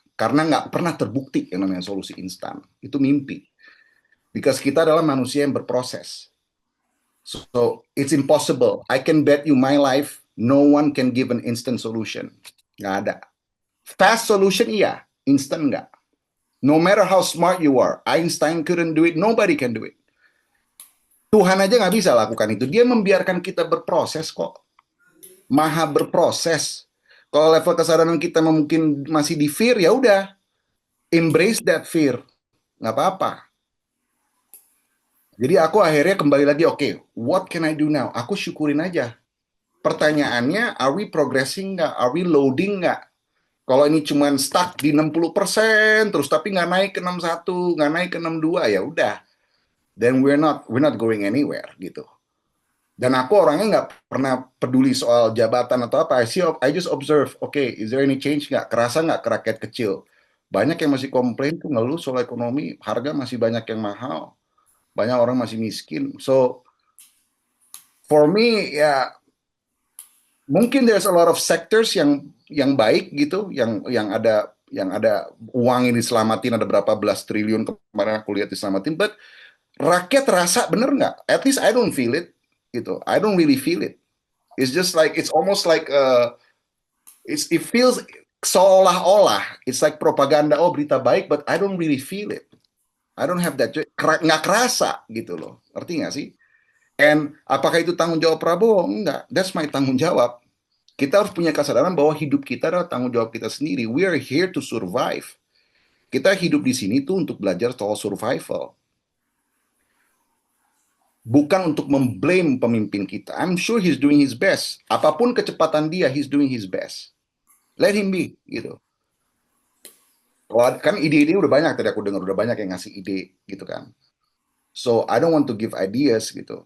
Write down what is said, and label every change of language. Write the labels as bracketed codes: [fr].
[id] Karena nggak pernah terbukti yang namanya solusi instan. Itu mimpi. Because kita adalah manusia yang berproses. [en] So it's impossible. I can bet you my life, no one can give an instant solution. [id] Nggak ada. [en] Fast solution iya, instant nggak. No matter how smart you are, Einstein couldn't do it, nobody can do it. [id] Tuhan aja nggak bisa lakukan itu. Dia membiarkan kita berproses kok. Maha berproses. Kalau level kesadaran kita mungkin masih di fear, ya udah, [en] embrace that fear, [id] nggak apa-apa. Jadi aku akhirnya kembali lagi, oke, [en] what can I do now? [id] Aku syukurin aja. Pertanyaannya, [en] are we progressing nggak? Are we loading nggak? [id] Kalau ini cuma stuck di 60%, terus tapi nggak naik ke 61, nggak naik ke 62, ya udah. [en] Then we're not going anywhere gitu. [id] Dan aku orangnya nggak pernah peduli soal jabatan atau apa. [en] I just observe, okay, is there any change nggak? [id] Kerasa nggak ke rakyat kecil? Banyak yang masih komplain tuh ngeluh soal ekonomi, harga masih banyak yang mahal, banyak orang masih miskin. So for me ya mungkin [en] there's a lot of sectors [id] yang baik gitu, yang ada uang yang diselamatin, ada berapa belas triliun kemarin aku lihat diselamatin, but rakyat rasa bener nggak? [en] At least I don't feel it gitu. I don't really feel it. It's just like it's almost like it feels [id] seolah-olah [en] it's like propaganda, [id] oh berita baik, [en] but I don't really feel it. I don't have that, [id] nggak kerasa gitu loh. Ngerti nggak sih? And apakah itu tanggung jawab Prabowo? Enggak, [en] that's my [id] tanggung jawab. Kita harus punya kesadaran bahwa hidup kita adalah tanggung jawab kita sendiri. [en] We are here to survive. [id] Kita hidup di sini tuh untuk belajar soal survival. Bukan untuk memblame pemimpin kita. [en] I'm sure he's doing his best. [id] Apapun kecepatan dia, [en] he's doing his best. Let him be, gitu. [id] Kan ide-ide udah banyak tadi aku dengar, udah banyak yang ngasih ide, gitu kan. [en] So I don't want to give ideas, gitu.